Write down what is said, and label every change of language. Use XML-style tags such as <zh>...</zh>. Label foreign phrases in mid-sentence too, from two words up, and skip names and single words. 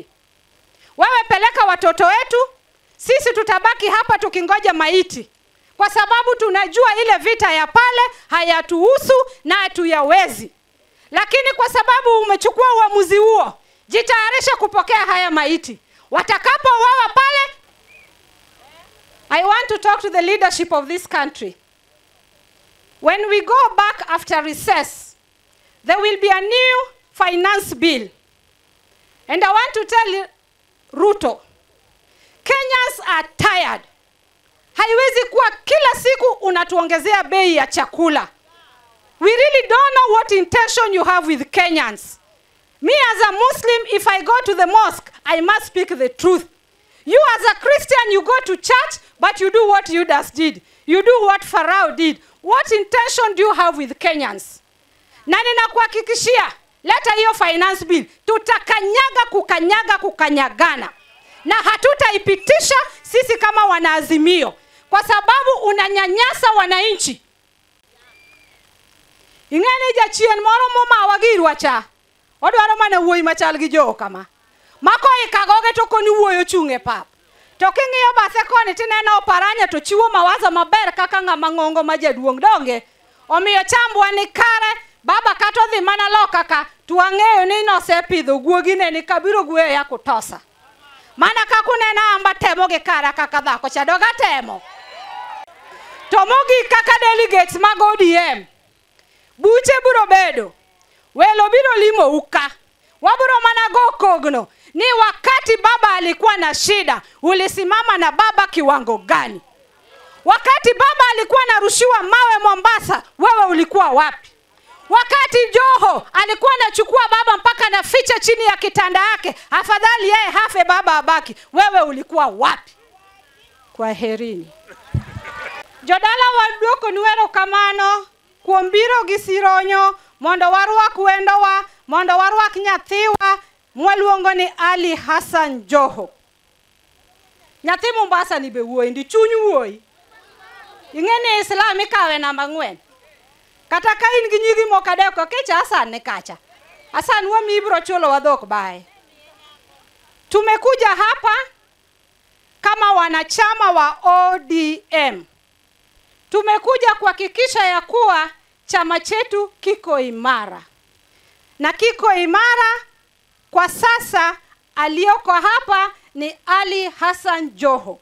<sw>Wewe peleka watoto wetu, sisi tutabaki hapa tukingoja maiti, kwa sababu tunajua ile vita ya pale hayatuhusu na hatuyawezi. Lakini kwa sababu umechukua uamuzi huo, jitayarisha kupokea haya maiti. Watakapo wawa pale,</sw> <en>I want to talk to the leadership of this country. When we go back after recess, there will be a new finance bill. And I want to tell Ruto, Kenyans are tired. Haiwezi kuwa kila siku unatuongezea bei ya chakula. We really don't know what intention you have with Kenyans. Me as a Muslim, if I go to the mosque, I must speak the truth. You as a Christian, you go to church, but you do what Judas did. You do what Pharaoh did. What intention do you have with Kenyans?</en> <sw>Na ninakuhakikishia, leta hiyo</sw> <en>finance bill.</en> <sw>Tutakanyaga kukanyagana. Na hatutaipitisha sisi kama wanaazimio, kwa sababu unanyanyasa wananchi.</sw> <luo>Ingene jachien moro moma wagirwa cha. Odwaro mana wuoyi machal gi jo kama. Mako ikagoge to koni wuoyo chunge pap. To king'iyo bathe koni tineno Oparanya to chiwo mawazo maber kaka ng'ama ng'ongo ma jaduong' donge. Omiyo chambwa ni kare, baba kato dhi mana loka ka tuang'eyo ni nosepidho guogine ni kabiro guoyo ya kutosa. Mana kakunena amba temo gi kara kaka dhako cha doga temo. To mogi kaka delegates mag ODM. Buche biro bedo, welo biro limo uka, wabiro mana go kogno, ni</luo> <sw>wakati baba alikuwa na shida, ulisimama na baba kiwango gani? Wakati baba alikuwa narushiwa mawe Mombasa, wewe ulikuwa wapi? Wakati Joho alikuwa anachukua baba mpaka na ficha chini ya kitanda yake, afadhali yeye hafe baba abaki, wewe ulikuwa wapi? Kwa herini.</sw> <luo>Jodala waduoko nuero kamano, kuombiro gisironyo, mondo warwak wendowa, mondo warwak nyathiwa, mwaluongo ni Ali Hassan Joho. Nyathi Mombasa ni be wuoyi, ndi chuny wuoyi. Ing'eni Islam ikawe namba 4. Kata ka in gi nyigi moko adek kecha Hassan ne kacha. Hassan wami ibro chulo wadhok bae.</luo> <sw>Tumekuja hapa kama wanachama wa ODM. Tumekuja kuhakikisha ya kuwa chama chetu kiko imara. Na kiko imara kwa sasa, aliyoko hapa ni Ali Hassan Joho.</sw>